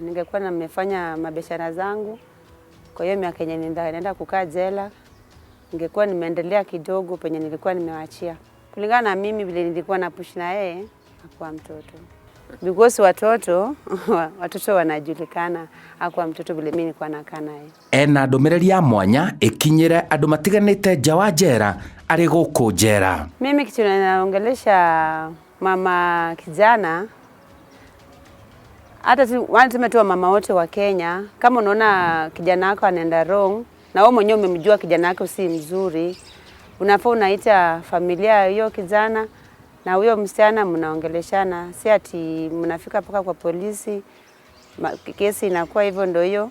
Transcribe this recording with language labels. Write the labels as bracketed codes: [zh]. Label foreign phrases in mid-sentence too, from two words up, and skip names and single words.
[sw] Ningekuwa nimefanya mabiashara zangu. Kwa hiyo miaka yenye nenda kukaa jela, ningekuwa nimeendelea kidogo penye nilikuwa nimewaachia. Kulingana na mimi vile nilikuwa na push na yeye, hakuwa mtoto. Because watoto wanajulikana, hakuwa mtoto vile mimi nilikuwa nakaa naye. [ki] Ena ndũmĩrĩri ya mwanya ĩkinyĩre andũ matiganĩte nja wa njera arĩ gũkũ njera. [sw] Mimi kitu naongelesha mama kijana, hata tumetoa mama wote wa Kenya, kama unaona kijana wako anaenda wrong na wewe mwenyewe umemjua kijana wako si mzuri, unafaa unaita familia hiyo kijana na huyo msichana, mnaongeleshana, si ati mnafika paka kwa polisi, kesi inakuwa hivyo ndio hiyo.